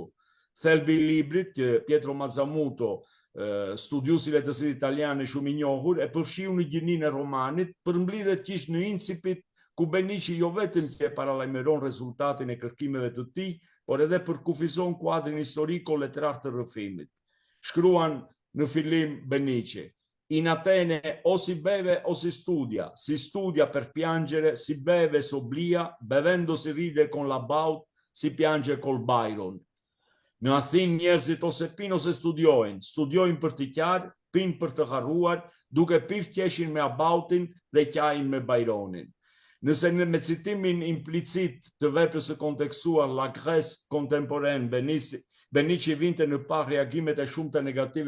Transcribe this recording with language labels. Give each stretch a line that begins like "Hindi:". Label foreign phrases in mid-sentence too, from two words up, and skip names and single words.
Albanian: Thelbi I librit që Pietro Mazzamuto, studiusi letërsisë italiane shumë I njohur, e përfshiu në gjininë e romanit, përmblidhet kish në incipit ku Benici jo vetëm që e paralajmëron rezultatin e kërkimeve të tij, por edhe përkufizon kuadrin historiko-letrar të rrëfimit. Shkruan në fillim Benici:
Italian: In Atene o si beve o si studia per piangere, si beve s'obblia, bevendo si ride con la Baut, si piange col Byron.
Albanian: Në Athinë njerëzit ose pinë ose studiojnë për të qarë, pinë për të harruar, duke pirë qeshin me Abautin dhe qajin me Byronin. Nëse me citimin implicit të veprës së kontekstuar La Grèce contemporaine, Benici vinte në parë reagimet e shumta negative